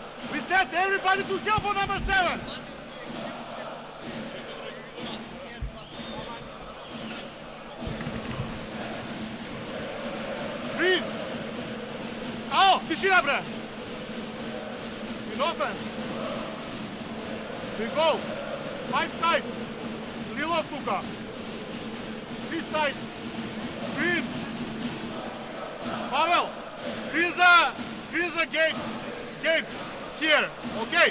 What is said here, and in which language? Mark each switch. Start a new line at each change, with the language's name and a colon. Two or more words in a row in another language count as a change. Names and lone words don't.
English: We set everybody to help on number 7. Three.
Bulgarian: Ало, тишина, бре.
English: In offense. We go. 5 side. Lilov тука. This side. Screen. Pavel. Screen за Gabe. Gabe. Here. Okay.